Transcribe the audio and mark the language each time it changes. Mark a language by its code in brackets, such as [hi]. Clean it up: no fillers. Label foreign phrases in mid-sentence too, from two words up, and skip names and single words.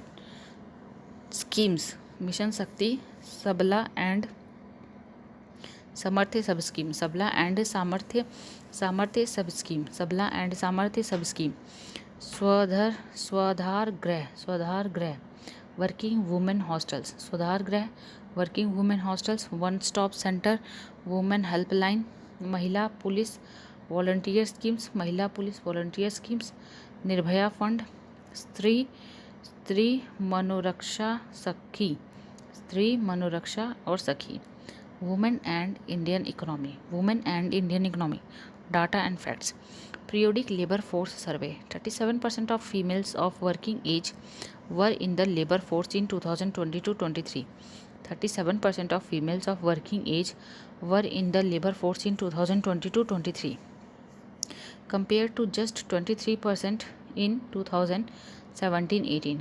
[en] Schemes: Mission Shakti, Sabla and Samarthya Sub Scheme. Sabla and Samarthya Sub Scheme. Sabla and Samarthya Sub Scheme. Swadhar Grah Working Women Hostels. Swadhar Grah Working Women Hostels. One Stop Center Women Helpline. Mahila Police Volunteer Schemes. Mahila Police Volunteer Schemes. Nirbhaya Fund. [hi] स्त्री मनोरक्षा और सखी. [en] Women and Indian economy. Data and facts. Periodic labor force survey. 37% of females of working age were in the labor force in 2022-23. 37% of females of working age were in the labor force in 2022-23, compared to just 23% in 2017-18.